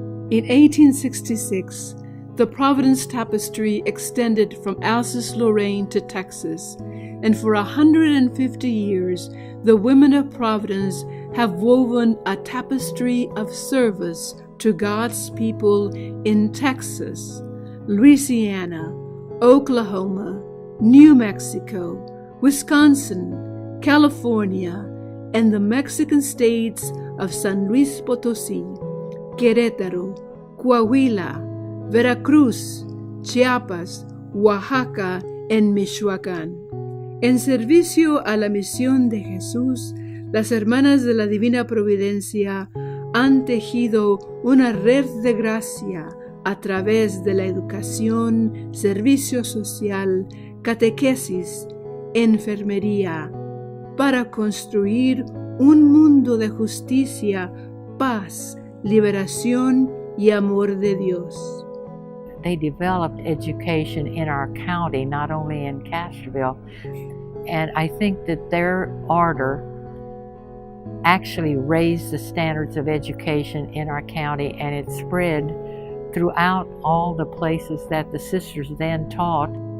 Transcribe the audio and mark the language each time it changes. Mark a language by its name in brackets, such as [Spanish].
[English] In 1866, the Providence tapestry extended from Alsace-Lorraine to Texas, and for 150 years, the women of Providence have woven a tapestry of service to God's people in Texas, Louisiana, Oklahoma, New Mexico, Wisconsin, California, and the Mexican states of San Luis Potosí, Querétaro, Coahuila, Veracruz, Chiapas, Oaxaca, and Michoacán. [Spanish] En servicio a la misión de Jesús, las hermanas de la Divina Providencia han tejido una red de gracia a través de la educación, servicio social, catequesis, enfermería, para construir un mundo de justicia, paz, liberación y amor de Dios. [English] They developed education in our county, not only in Castroville, and I think that their ardor actually raised the standards of education in our county, and it spread throughout all the places that the sisters then taught.